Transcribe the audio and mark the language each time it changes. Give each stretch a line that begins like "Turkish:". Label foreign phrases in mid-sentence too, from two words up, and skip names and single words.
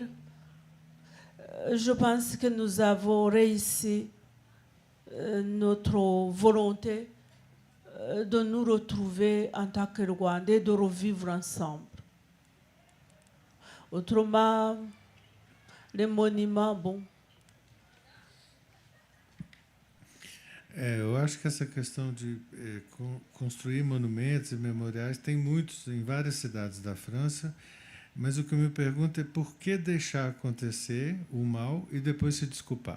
French: Je pense que nous avons réussi notre volonté de nous retrouver en tant que Rwandais, de revivre ensemble. Autrement, les monuments, bon.
Portuguese: Eu acho que essa questão de construir monumentos e memoriais tem muitos em várias cidades da França, mas o que eu me pergunto é por que deixar acontecer o mal e depois se desculpar.